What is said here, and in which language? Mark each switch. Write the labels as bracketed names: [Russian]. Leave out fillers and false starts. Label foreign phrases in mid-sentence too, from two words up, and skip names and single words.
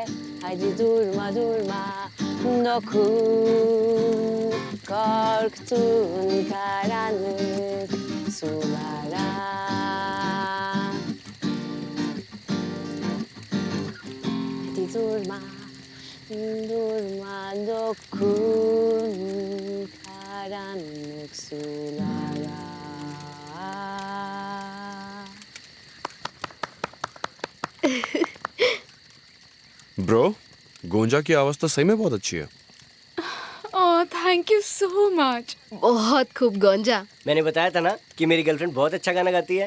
[Turkish] Hadi durma durma, dokun korktun karanlık sulara. Hadi durma, durma, dokun karanlık sulara. [Hindi] ब्रो, गोंजा की आवाज तो सही में बहुत अच्छी है। [English] Oh, thank you so much. [Hindi] बहुत खूब गोंजा। मैंने बताया था ना कि मेरी गर्लफ्रेंड बहुत अच्छा गाना गाती है।